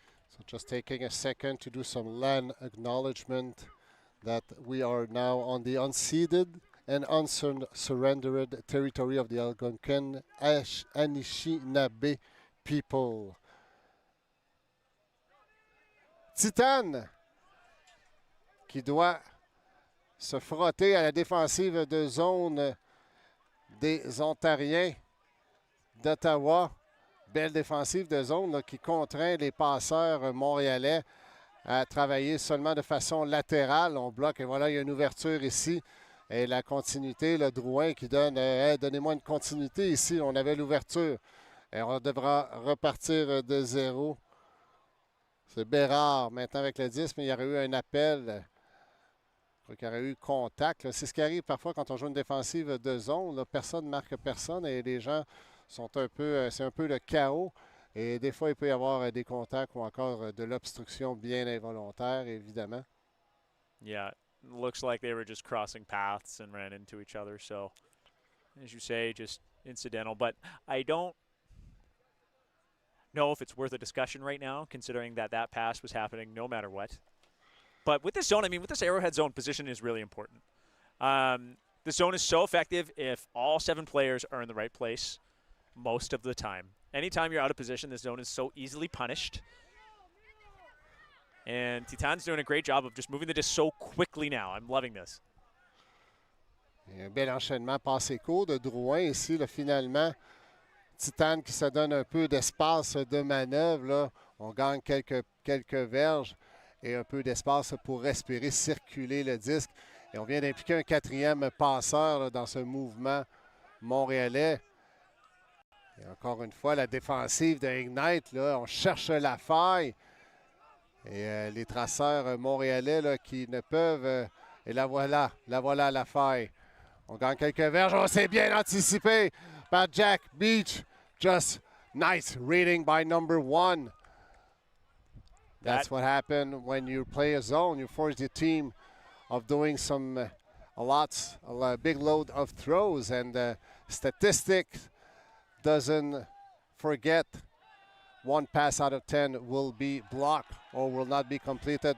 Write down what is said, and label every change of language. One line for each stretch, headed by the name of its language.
English: So just taking a second to do some land acknowledgement that we are now on the unceded and unsurrendered territory of the Algonquin Anishinaabe people.
French: Titane qui doit se frotter à la défensive de zone des Ontariens d'Ottawa. Belle défensive de zone là, qui contraint les passeurs montréalais à travailler seulement de façon latérale. On bloque et voilà, il y a une ouverture ici. Et la continuité, le Drouin qui donne hey, donnez-moi une continuité ici. On avait l'ouverture. Et on devra repartir de zéro. C'est Bérard maintenant avec le 10, mais il y aurait eu un appel. Je crois qu'il y aurait eu contact. C'est ce qui arrive parfois quand on joue une défensive de zone. Là, personne ne marque personne et les gens sont un peu, c'est un peu le chaos. Et des fois, il peut y avoir des contacts ou encore de l'obstruction bien involontaire, évidemment.
English: Yeah, it looks like they were just crossing paths and ran into each other. So, as you say, just incidental. But I don't know if it's worth a discussion right now, considering that that pass was happening no matter what. But with this zone, I mean, with this arrowhead zone, position is really important. The zone is so effective if all 7 players are in the right place most of the time. Anytime you're out of position, this zone is so easily punished. And Titane's doing a great job of just moving the disc so quickly now. I'm loving this.
French: Et un bel enchaînement passé court de Drouin ici, là, finalement. Titane qui se donne un peu d'espace de manœuvre. Là. On gagne quelques verges et un peu d'espace pour respirer, circuler le disque. Et on vient d'impliquer un 4e passeur là, dans ce mouvement montréalais. Et encore une fois, la défensive de Ignite, là, on cherche la faille. Et les traceurs montréalais là, qui ne peuvent... et la voilà la faille. On gagne quelques verges. On s'est bien anticipé par Jack Beach.
English: Just nice reading by number 1. That's what happened when you play a zone. You force the team of doing a big load of throws. And statistics doesn't forget 1 pass out of 10 will be blocked or will not be completed.